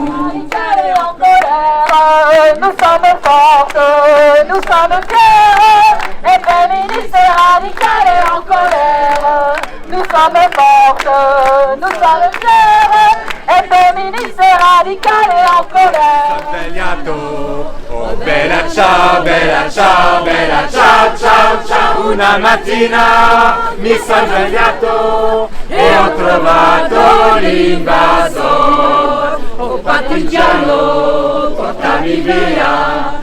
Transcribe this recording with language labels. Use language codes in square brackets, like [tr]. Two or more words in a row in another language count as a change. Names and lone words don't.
[fr] En colère, nous sommes fortes, nous sommes fiers, et féministes et radicales et en colère. Nous sommes fortes, nous sommes fiers, et féministes et radicales et en colère. [it] Svegliato, oh bella ciao, bella ciao, bella ciao, ciao, ciao. Una mattina mi sono svegliato e ho trovato l'invasor. Oh partigiano, portami via.